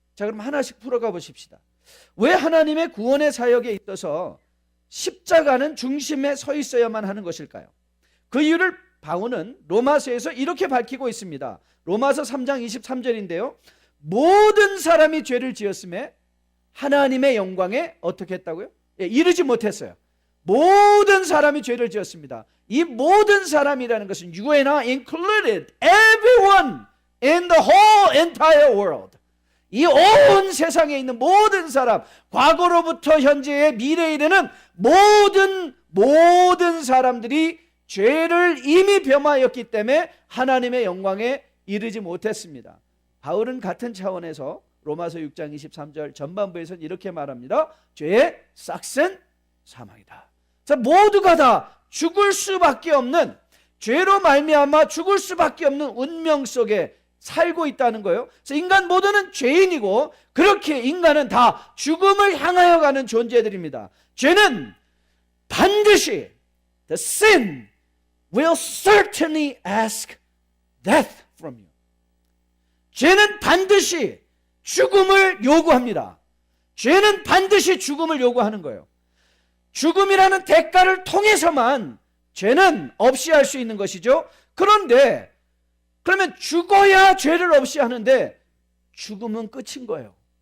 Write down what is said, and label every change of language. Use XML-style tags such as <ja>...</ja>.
<ko>자, 그럼 하나씩 풀어가 보십시다. 왜 하나님의 구원의 사역에 있어서 십자가는 중심에 서 있어야만 하는 것일까요? 그 이유를 바울은 로마서에서 이렇게 밝히고 있습니다. 로마서 3장 23절인데요. 모든 사람이 죄를 지었음에 하나님의 영광에 어떻게 했다고요? 이르지 못했어요. 모든 사람이 죄를 지었습니다. 이 모든 사람이라는 것은</ko> <en>you and I included, everyone in the whole entire world.</en> <ko>이 온 세상에 있는 모든 사람, 과거로부터 현재의 미래에 이르는 모든 사람들이 죄를 이미 범하였기 때문에 하나님의 영광에 이르지 못했습니다. 바울은 같은 차원에서 로마서 6장 23절 전반부에서는 이렇게 말합니다. 죄의 싹은 사망이다. 자, 모두가 다 죽을 수밖에 없는, 죄로 말미암아 죽을 수밖에 없는 운명 속에 살고 있다는 거예요. 그래서 인간 모두는 죄인이고 그렇게 인간은 다 죽음을 향하여 가는 존재들입니다. 죄는 반드시</ko> <en>the sin will certainly ask death from you.</en> <ko>죄는 반드시 죽음을 요구합니다. 죄는 반드시 죽음을 요구하는 거예요. 죽음이라는 대가를 통해서만 죄는 없이 할 수 있는 것이죠. 그런데 그러면 죽어야 죄를 없이 하는데 죽음은 끝인 거예요.</ko>